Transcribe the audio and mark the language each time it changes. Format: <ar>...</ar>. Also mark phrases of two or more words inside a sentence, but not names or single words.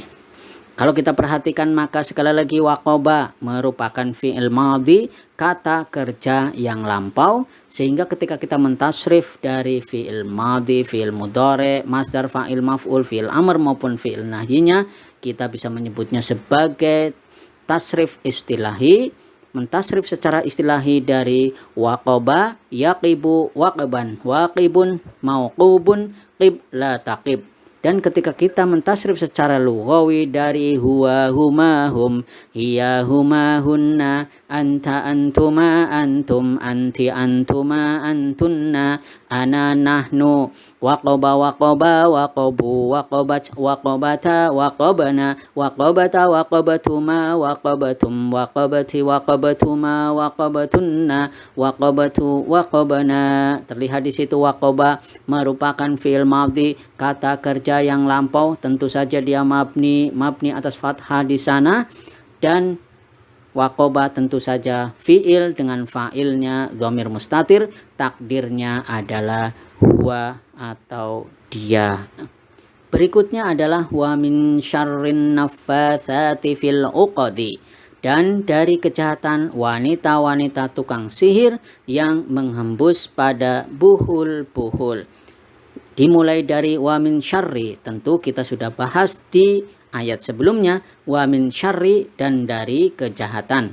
<id>Kalau kita perhatikan maka sekali lagi waqaba merupakan</id> <ar>فعل ماض,</ar> <id>kata kerja yang lampau, sehingga ketika kita mentasrif dari</id> <ar>فعل ماض فعل مضارع مصدر فاعل مفعول فعل أمر</ar> <id>maupun fi'il nahyinya, kita bisa menyebutnya sebagai</id> <ar>تصريف اصطلاحي.</ar> <id>Mentasrif secara istilahi dari</id> <ar>وقب يقب وقبا واقب موقوب قب لا تقب.</ar> <id>Dan ketika kita mentasrif secara lughawi dari</id> <ar>هو هما هم هي هما هن أنت أنتما أنتم أنتِ أنتما أنتن أنا نحن, وقب وقبا وقبوا وقبت وقبتا وقبن وقبتَ وقبتما وقبتم وقبتِ وقبتما وقبتن وقبتُ وقبنا.</ar> <id>Terlihat di situ waqaba merupakan</id> <ar>فعل ماض,</ar> <id>kata kerja yang lampau, tentu saja dia mabni atas fathah di sana, dan waqaba tentu saja fi'il dengan fa'ilnya</id> <ar>ضمير مستتر,</ar> <id>takdirnya adalah huwa atau dia. Berikutnya adalah</id> <ar>ومن شر النفاثات في العقد,</ar> <id>dan dari kejahatan wanita-wanita tukang sihir yang menghembus pada buhul-buhul. Dimulai dari</id> <ar>ومن شر,</ar> <id>tentu kita sudah bahas di ayat sebelumnya,</id> <ar>ومن شر,</ar> <id>dan dari kejahatan.</id>